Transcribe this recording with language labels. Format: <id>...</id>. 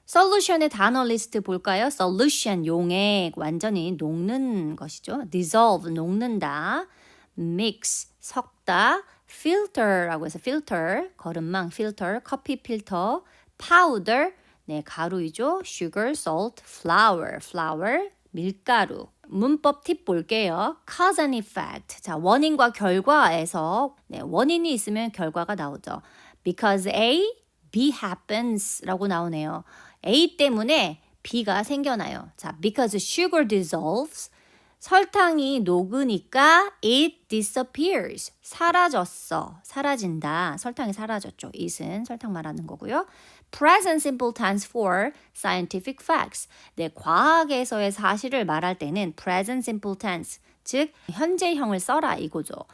<ko>solution의 단어 리스트 볼까요? solution 용액 완전히 녹는 것이죠. dissolve 녹는다. mix 섞다. filter라고 해서 filter 거름망 filter 커피 필터. powder 네, 가루이죠.</ko> <en>sugar, salt, flour, 밀가루.</en> <ko>문법 팁 볼게요.</ko> <en>cause and effect.</en> <ko>자, 원인과 결과에서 네, 원인이 있으면 결과가 나오죠.</ko> <en>Because A, B happens</en> <ko>라고 나오네요. A 때문에 B가 생겨나요.</ko> <en>자, because sugar dissolves.</en> <ko>설탕이 녹으니까</ko> <en>it disappears.</en> <ko>사라진다. 설탕이 사라졌죠. it은 설탕 말하는 거고요.</ko> <en>Present simple tense for scientific facts.</en> <ko>네, 과학에서의 사실을 말할 때는</ko> <en>present simple tense,</en> <ko>즉 현재형을 써라 이거죠.</ko>